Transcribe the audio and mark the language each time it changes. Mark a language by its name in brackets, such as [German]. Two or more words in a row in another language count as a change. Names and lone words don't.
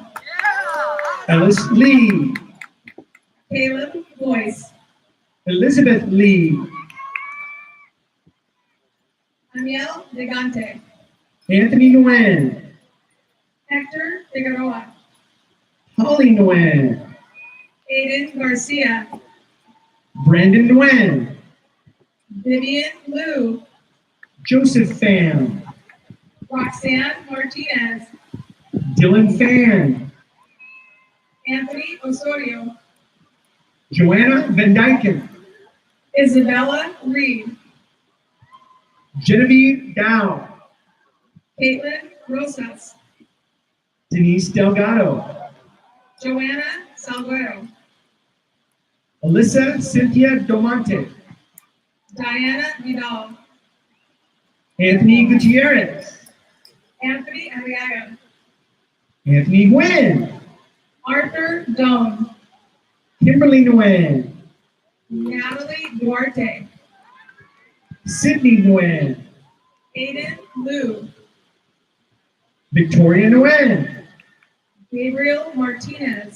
[English] Ellis Lee, Caleb Boyce, Elizabeth Lee, Daniel Gigante, Anthony Nguyen, Hector Figueroa, Holly Nguyen, Aiden Garcia, Brandon Nguyen, Vivian Liu, Joseph Pham, Roxanne Martinez, Dylan Fan, Anthony Osorio, Joanna Van Dyken, Isabella Reed, Genevieve Dow, Caitlin Rosas, Denise Delgado, Joanna Salguero, Alyssa Cynthia Domonte, Diana Vidal, Anthony Gutierrez, Anthony Arriaga, Anthony Nguyen, Arthur Doan, Kimberly Nguyen, Natalie Duarte, Sydney Nguyen, Aiden Liu, Victoria Nguyen, Gabriel Martinez,